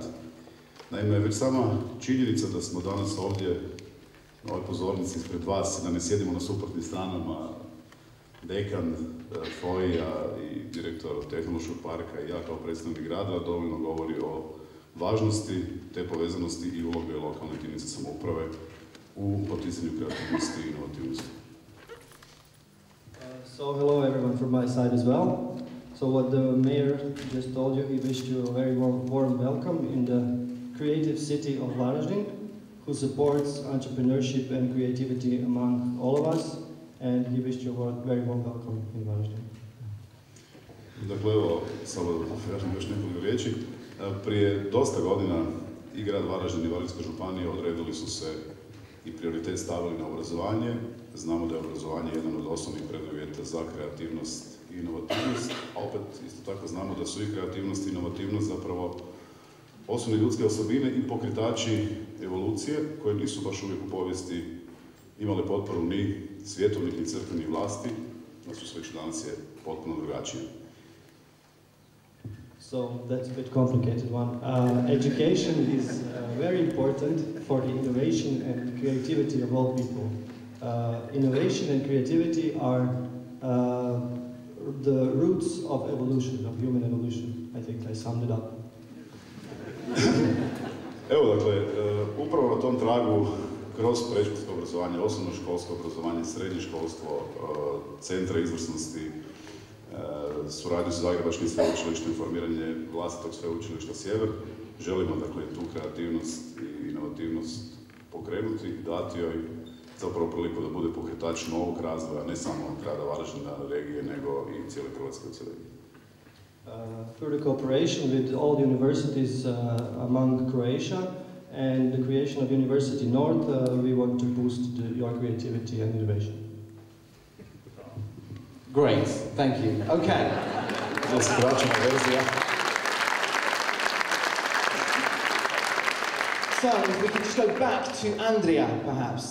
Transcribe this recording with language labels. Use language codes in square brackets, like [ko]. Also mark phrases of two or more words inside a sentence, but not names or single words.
[hr] Naime, već sama činjenica da smo danas ovdje na ovoj pozornici ispred vas, da ne sjedimo na suprotnim stranama, dekan FOI-a i direktor Tehnološkog parka i ja kao predstavnik grada, dovoljno govori o važnosti te povezanosti i uloge lokalne jedinice samouprave u poticanju kreativnosti i inovativnosti. [en] So hello everyone from my side as well. So what the mayor just told you, he wished you a very warm welcome in the creative city of Varazdin, who supports entrepreneurship and creativity among all of us, and he wished you a very warm welcome in Varazdin. [hr] Dakle, evo, samo da kažem još nekoliko riječi. Prije dosta godina i grad Varaždin i Varaždinska županija odredili su se i prioritet stavili na obrazovanje. Znamo da je obrazovanje jedan od osnovnih preduvjeta za kreativnost i inovativnost, a opet isto tako znamo da su i kreativnost i inovativnost zapravo osnovne ljudske osobine i pokretači evolucije koje nisu baš uvijek u povijesti imale potporu ni svjetovnih ni crkvenih vlasti, da su već danas je potpuno drugačije. [en] So that's a bit complicated one. Education is very important for the innovation and creativity of all people. Innovation and creativity are the roots of evolution, of human evolution. I think I summed it up. [hr] Evo, dakle, upravo na tom tragu, kroz predškolsko obrazovanje, osnovnoškolsko obrazovanje, srednje školstvo, centra izvrsnosti, suradnju sa Zagrebačkim sveučilištem, formiranje vlastitog sveučilišta Sjever, želimo, dakle, tu kreativnost i inovativnost pokrenuti, dati joj zapravo priliku da bude pokretač novog razvoja, ne samo grada Varaždina, regije, nego i cijele Hrvatske u cijelini. [en] Through the cooperation with all the universities among Croatia and the creation of University North, we want to boost your creativity and innovation. Great, thank you. Okay. So, if we could just go back to Andrea, perhaps.